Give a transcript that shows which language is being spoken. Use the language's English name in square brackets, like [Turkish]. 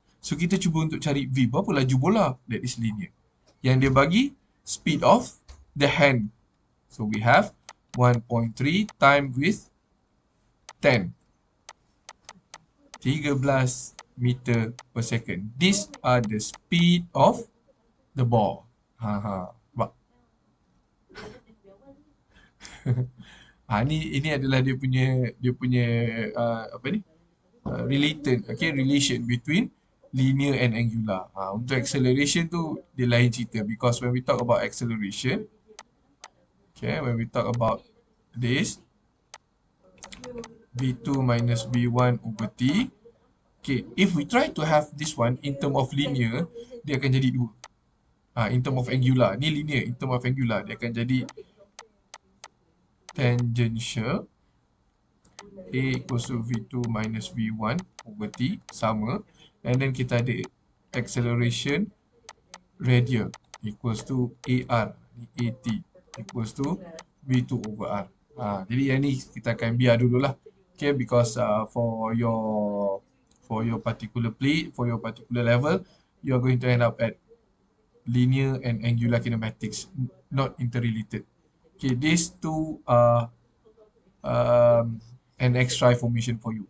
[Malay] So kita cuba untuk cari V. Berapa laju bola? [English] That is linear. [Malay] Yang dia bagi [English] speed of the hand. So we have 1.3 times with 10. 13 meter per second. These are the speed of the ball. [Malay] Nampak? Ini adalah dia punya apa ni? [English] Relation between linear and angular. [Malay] Untuk acceleration tu dia lain cerita, [English] because when we talk about acceleration, when we talk about this v2 minus v1 over t, if we try to have this one in term of linear, [Malay] dia akan jadi 2. [English] In term of angular, ni linear, in term of angular [Malay] dia akan jadi [English] tangential A equals to V2 minus V1 over T, sama. And then [Malay] kita ada [English] acceleration radial equals to AR, AT equals to V2 over R. [Malay] Jadi yang ni kita akan biar dululah. [English] Okay, because for your particular plate, for your particular level, you are going to end up at linear and angular kinematics, not interrelated. Okay, these two are an extra information for you.